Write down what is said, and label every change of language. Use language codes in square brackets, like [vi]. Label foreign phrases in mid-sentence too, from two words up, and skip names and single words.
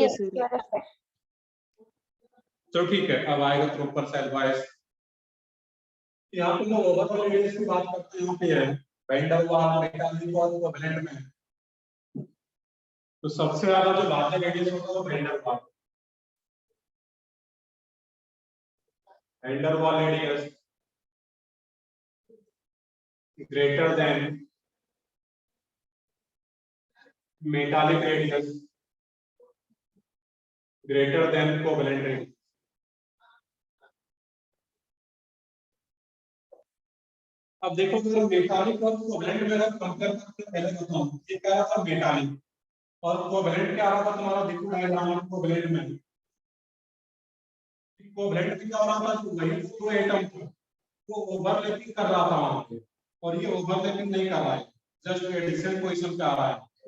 [hi] है है सर। इसकी वजह से। तो ठीक है, अब आएगा [en] proper cell wise. [hi] यहाँ पे लोग [en] overall radius [hi] की बात करते हैं, यहाँ पे है van der Waals, मेटालिक और कोवैलेंट में। तो सबसे ज्यादा जो [en] larger radius [hi] होता है वो van der Waals। [en] van der Waals रेडियस greater than metallic radius greater than covalent radius। [hi] अब देखो कि मेटालिक और कोवैलेंट में अगर कंपेयर करते हैं, पहले बताऊं ये क्या रहा था मेटालिक और कोवैलेंट क्या रहा था तुम्हारा, देखो डायग्राम कोवैलेंट में। कोवैलेंट में क्या हो रहा था, वही दो एटम थे वो ओवरलैपिंग कर रहा था वहां पे, और ये ओवरलैपिंग नहीं कर रहा है, [en] just addition position [hi] पे आ रहा है।